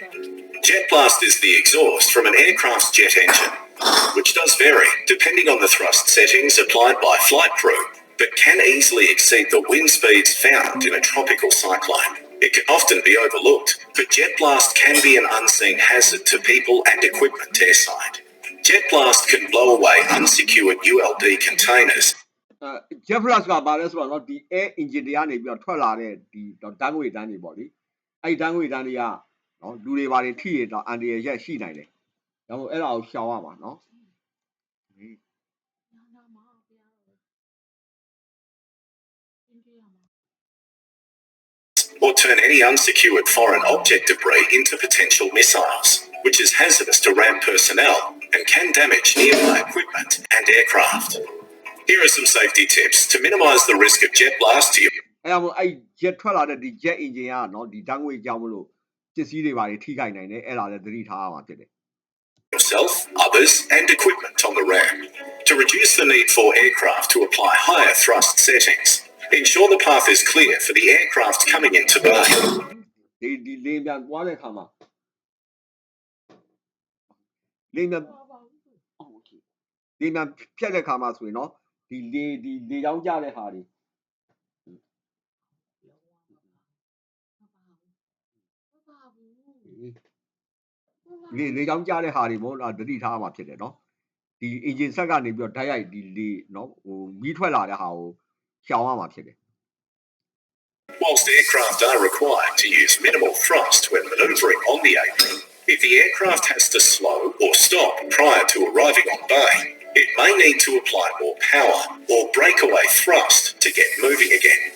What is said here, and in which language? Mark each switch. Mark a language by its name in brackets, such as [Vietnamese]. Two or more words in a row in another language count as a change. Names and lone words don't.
[English] Jet blast is the exhaust from an aircraft's jet engine, which does vary depending on the thrust settings applied by flight crew, but can easily exceed the wind speeds found in a tropical cyclone. It can often be overlooked, but jet blast can be an unseen hazard to people and equipment airside. Jet blast can blow away unsecured ULD containers. [Burmese] Jet blast ကဘာလဲဆိုတော့ဒီ [English] air engine [Burmese] တွေကနေပြီးတော့ထွက်လာတဲ့ဒီဓာတ်ငွေ့တန်းတွေပေါ့လေအဲ့ဓာတ်ငွေ့တန်းတွေကနော်လူတွေဘာတွေထိရတော့အန်တရရက်ရှိနိုင်တယ်ဒါမှမဟုတ်အဲ့ဒါကိုရှောင်ရမှာနော် [English] or turn any unsecured foreign object debris into potential missiles, which is hazardous to RAM personnel and can damage nearby equipment and aircraft. Here are some safety tips to minimise the risk of jet blast to you. [Burmese] အဲ့ဒါမို့အဲ့ jet ထွက်လာတဲ့ဒီ [English] jet engine [Burmese] ကနော်ဒီဓာတ်ငွေ့ကြောင့်မလို့ပစ္စည်းတွေဘာတွေထိခိုက်နိုင်တယ်အဲ့ဒါလည်းသတိထားရမှာဖြစ်တယ် [English] Yourself, others, and equipment on the RAM. To reduce the need for aircraft to apply higher thrust settings, ensure the path is clear for the aircraft coming into bay. [Burmese] ဒီလေပြန်သွားတဲ့အခါမှာလေပြန်ဖြတ်တဲ့အခါမှာဆိုရင်နော်ဒီလေကြောင်းကြတဲ့ဟာတွေလေကြောင်းကြတဲ့ဟာတွေပေါ့လားသတိထားမှာဖြစ်တယ်နော်ဒီ engine ဆက်ကနေပြီးတော့ဓာတ်ရိုက်ဒီလေနော်ဟိုမီးထွက်လာတဲ့ဟာကိုရှောင်ရမှာဖြစ်တယ် [English] Whilst aircraft are required to use minimal thrust when manoeuvring on the apron, if the aircraft has to slow or stop prior to arriving on bay, it may need to apply more power or breakaway thrust to get moving again.